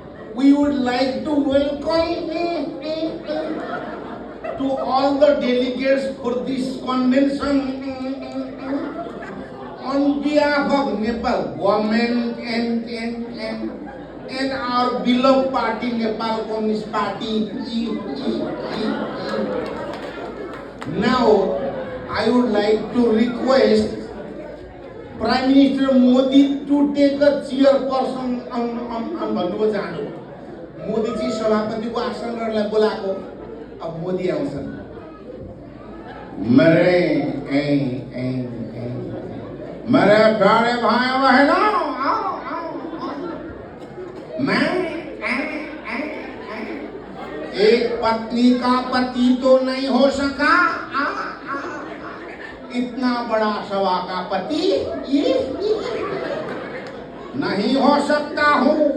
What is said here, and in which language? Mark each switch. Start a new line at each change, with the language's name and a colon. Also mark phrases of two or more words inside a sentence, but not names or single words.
English: we would like to welcome to all the delegates for this convention on behalf of Nepal government and our beloved party, Nepal Communist Party. Now, I would like to request Prime Minister Modi to take a chairperson
Nepali: भन्नुभयो जानु मोदी जी सभापति को आसन गर्नलाई बोलाको अब मोदी आउँछन्
Hindi: मेरे प्यारे भाई बहनों मैं एक पत्नी का पति तो नहीं हो सका इतना बड़ा सभा का पति नहीं हो सकता हूँ